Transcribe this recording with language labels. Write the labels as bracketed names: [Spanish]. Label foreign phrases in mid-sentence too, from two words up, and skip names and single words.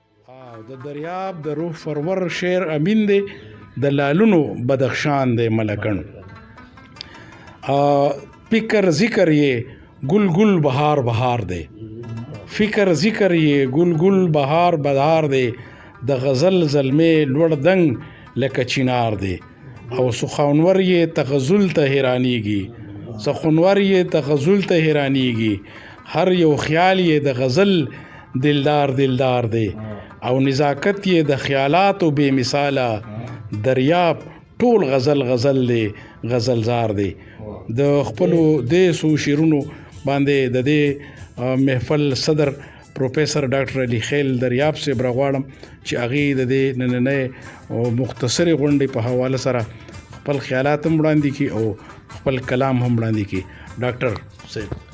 [Pashto] د دریاب د روح فرور شعر امین دی د لالونو بدخشان دی ملکن فکر ذکر یہ گل گل بہار بہار دے فکر ذکر یہ گل گل بہار بہار دے د غزل زلمے لوړ دنګ لکه چینار دی او سخنور یې تغزل ته حیرانیږي سخنور یې تغزل ته حیرانیږي هر یو خیال یې د غزل دلدار دلدار دی او نزاکت یې د خیالاتو بے مثاله دریاب ټول غزل غزل دی غزلزار دی د خپلو دې سو شیرونو باندې د دې محفل صدر پروفیسر ډاکټر علي خیل دریاب سے برغواړم چې هغه د دې نننې او مختصری غونډې په حواله سره خپل خیالات هم وړاندې کی او خپل کلام هم وړاندې کی ډاکټر صاحب